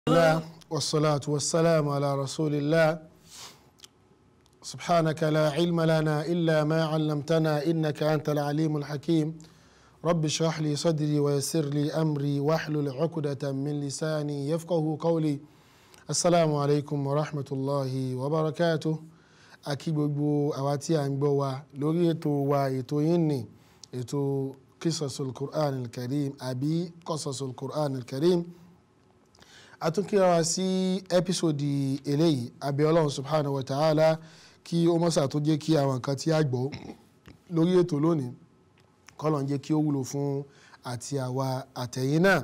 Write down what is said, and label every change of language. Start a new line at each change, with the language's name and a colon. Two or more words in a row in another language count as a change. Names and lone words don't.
Arabic: الله والصلاة والسلام على رسول الله سبحانك لا علم لنا إلا ما علمتنا إنك أنت العليم الحكيم رب اشرح لي صدري ويسر لي أمري واحلل عقدة من لساني يفقه قولي السلام عليكم ورحمة الله وبركاته
Yoruba: akí gbogbo àwa tí à ń gbọ́ wa lórí ètò wa ètò yín ni ètò Kissushil Qur'an al-Karim àbí Kissushil Qur'an al-Karim àtúnkíra wa sí ẹ́písòdì eléyìí àbí Ọlọ́run
Arabic: سبحانه وتعالى
Yoruba: kí ó mọ́sà tó jẹ́ kí àwọn nǹkan tí a gbọ́ lórí ètò lónìí kọ́lọ̀ ń jẹ́ kí ó wúlò fún àti àwa àtẹ̀yìn náà.